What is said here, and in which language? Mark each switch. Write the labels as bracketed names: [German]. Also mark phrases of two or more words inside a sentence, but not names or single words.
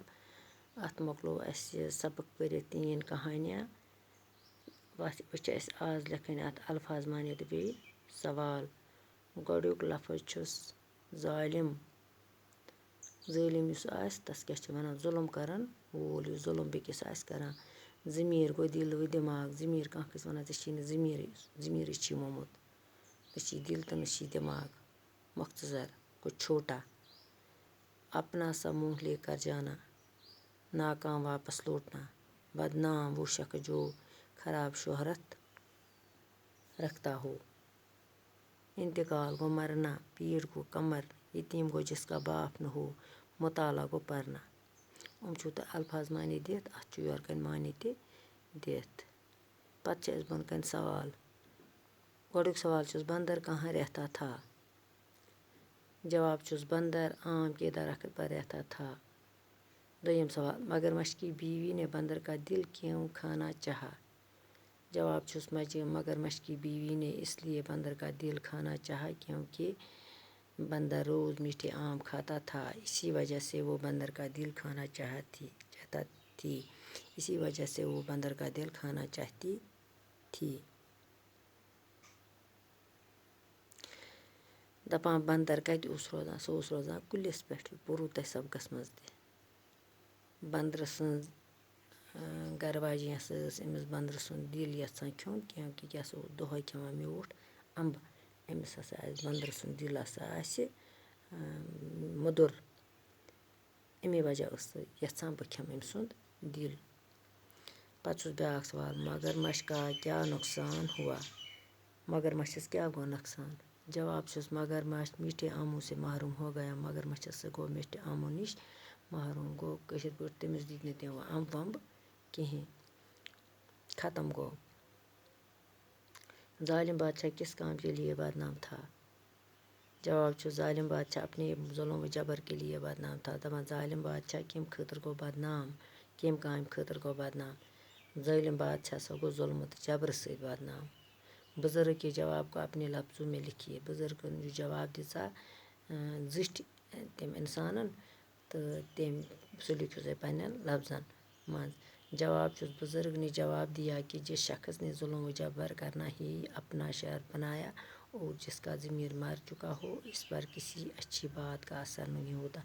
[Kashmiri] अत मोकलो सबक पढ़ित 3 कहानियाँ। आज लिखन अत अल्फाज मानित बे सवाल। गोडुक लफ्ज छुस जालिम। जालिम युस आस तस क्या वनान जुल्म करन वोल युस जुल्म बेकिस आस करान। [Hindi] ज़मीर गो दिल व दिमाग। [Kashmiri] ज़मीर कह वनान ज़मीर ज़मीर मोमुत नी दिल तो नी दिमाग। [Hindi] मुख्तसर कुछ छोटा। अपना सा मुँह लेकर जाना। नाकाम वापस लौटना। बदनाम वो शख्स जो खराब शोहरत रखता हो। इंतकाल गो मरना। पीठ गो कमर। यतीम गो जिसका बाप न हो। मुताला गो पढ़ना। [Kashmiri] छो तो अल्फाज मानी दित अत योर कन मानी ते दित। पत बन कन सवाल। गोडुक सवाल छुस [Hindi] बंदर कहाँ रहता था। [Kashmiri] जवाब छुस [Hindi] बंदर आम के दरख्त पर रहता था। दोयम सवाल मगरमच्छ की बीवी ने बंदर का दिल क्यों खाना चाहा। [Kashmiri] जवाब छुस [Hindi] मगरमच्छ की बीवी ने इसलिए बंदर का दिल खाना चाहा क्योंकि बंदर रोज़ मीठे आम खाता था। इसी वजह से वो बंदर का दिल खाना चाहता थी। इसी वजह से वो बंदर का दिल खाना चाहती थी। [Kashmiri] दपान बंदर कत रोजान सह रोजान कुलिस पे पुरु तह सबकस मज बंदर सज गरवाजी अमिस बंदर सुंद दिल यचान खोन क्योंकि क्या दोहे खान मीठ अम्ब अमिस बंदर सुंद दिल मुदुर अमे वजह यचान बह खम अम सुंद दिल। पत् ब्याक सवाल [Hindi] मगरमच्छ का क्या नुकसान हुआ। [Kashmiri] मगरमच्छस क्या गो नुकसान। जवाब छुस [Hindi] मगरमच्छ मीठे आमों से महरूम हो गया। [Kashmiri] मगरमच्छस गो [Hindi] मीठे आमों [Kashmiri] निश महरूम गो कशिर पे तमिस दित न तम अम्ब वम्ब कहें ख़त्म गो। [Hindi] जालिम बादशाह किस काम के लिए बदनाम था। [Kashmiri] जवाब छुस [Hindi] जालिम बादशाह अपने जुल्म व जबर के लिए बदनाम था। [Kashmiri] दपान जालिम बादशाह कम खतर गो बदनाम कम काम खतर गो बदनाम। जालिम बादशाह सो गो जुल्म तो जबर से बदनाम। [Hindi] बुजुर्ग के जवाब को अपने लफ्ज़ों में लिखिए। [Kashmiri] बुजुर्ग जो जवाब दिता जिठ तम इंसान तो तम सह लिखो पन्न लफ्जन मज। जवाब छुस [Hindi] बुजुर्ग ने जवाब दिया कि जिस शख्स ने जुल्म व जबर करना ही अपना शहर बनाया और जिसका ज़मीर मर चुका हो इस पर किसी अच्छी बात का असर नहीं होता।